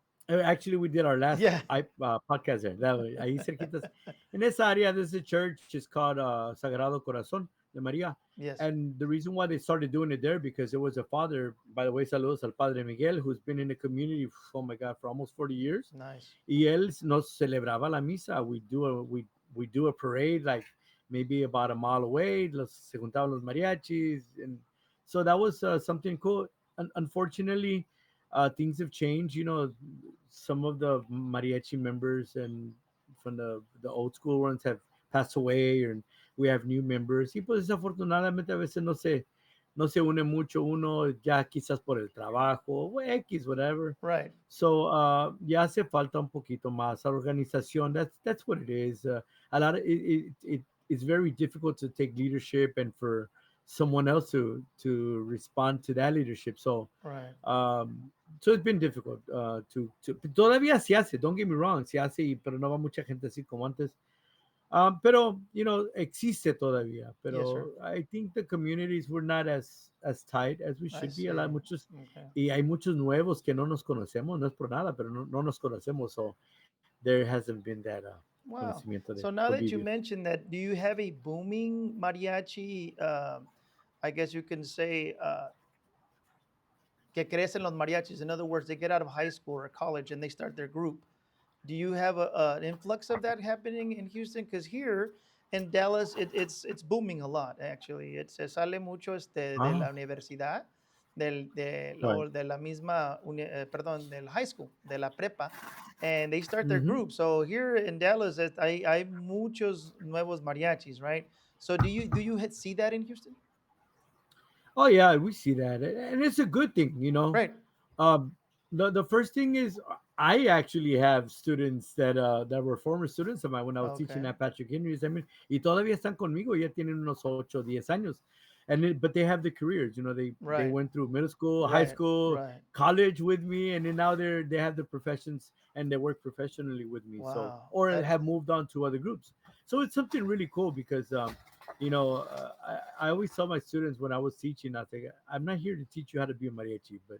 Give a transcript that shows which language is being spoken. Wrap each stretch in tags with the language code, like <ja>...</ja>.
<en>Actually, we did our last Yeah. podcast there.</en> <es>Ahí cerquitas.</es> <en>In</en> <es>esa área,</es> <en>there's a church. It's called Sagrado Corazon.</en> <es>de Maria.</es> <en>Yes. And the reason why they started doing it there because there was a father, by the way, saludos al Padre Miguel, who's been in the community, oh my God, for almost 40 years. Nice.</en> <es>Y él nos celebraba la misa.</es> <en>We do a parade like maybe about a mile away.</en> <es>Se juntaban los mariachis,</es> <en>and so that was something cool. Unfortunately, things have changed. You know, some of the mariachi members and from the old school ones have passed away, and we have new members.</en> <es>Y pues desafortunadamente a veces no se une mucho uno ya quizás por el trabajo o X,</es> <en>whatever. Right.</en> <es>So ya hace falta un poquito más organización.</es> <en>That's what it is. A lot of it's very difficult to take leadership and for someone else to respond to that leadership. Right. So it's been difficult to</en> <es>todavía se hace.</es> <en>Don't get me wrong,</en> <es>se hace, pero no va mucha gente así como antes. Pero</es> <en>you know</en> <es>existe todavía.</es> <en>Yes, sir. Pero I think the communities were not as tight as we I should be. A lot see.</en> <es>muchos</es> <en>Okay.</en> <es>y hay muchos nuevos que no nos conocemos. No es por nada, pero no nos conocemos.</es> <en>So there hasn't been that Wow.</en> <es>conocimiento de</es> <en>So now that you</en> <es>convivio.</es> <en>mentioned that, do you have a booming mariachi? I guess you can say</en> <es>que crecen los mariachis.</es> <en>In other words, they get out of high school or college and they start their group. Do you have an influx of that happening in Houston? Because here in Dallas, it's booming a lot.</en> <es>Actually, se sale mucho de la Ah, universidad,</es> <en>right.</en> <es>o de la misma, perdón, del high school, de la prepa,</es> <en>and they start their Mm-hmm. group. So here in Dallas,</en> <es>hay muchos nuevos mariachis,</es> <en>right? So do you see that in Houston? Oh yeah, we see that, and it's a good thing, you know. Right. Um, the first thing is I actually have students that were former students of mine when I was teaching Okay. at Patrick Henry's. I mean,</en> <es>y todavía están conmigo, ya tienen unos 8 10 años,</es> <en>but they have the careers, you know. They Right. went through middle school, high Right. school, Right. college with me, and then now they have the professions and they work professionally with me. So Wow. or That. have moved on to other groups. So it's something really cool because you know, I always tell my students when I was teaching, I think I'm not here to teach you how to be a mariachi, but if</en>